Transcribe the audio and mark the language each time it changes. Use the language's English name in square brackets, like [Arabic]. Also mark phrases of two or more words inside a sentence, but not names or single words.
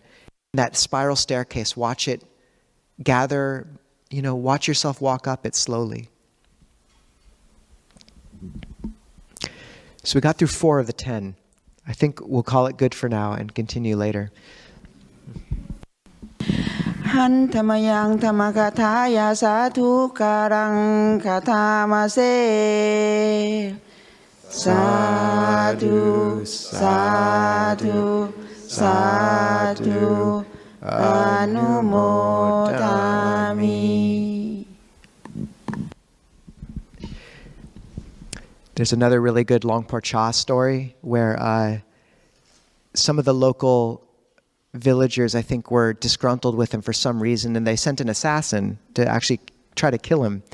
[English] That spiral staircase, watch it gather, watch yourself walk up it slowly. So we got through 4 of the 10. I think we'll call it good for now and continue later. [Pali] Han tamayang tamakataya sadhu karang katamase. Sadhu, sadhu, sadhu, anumodami. [English] There's another really good Longpo Cha story where some of the local villagers, I think, were disgruntled with him for some reason, and they sent an assassin to actually try to kill him.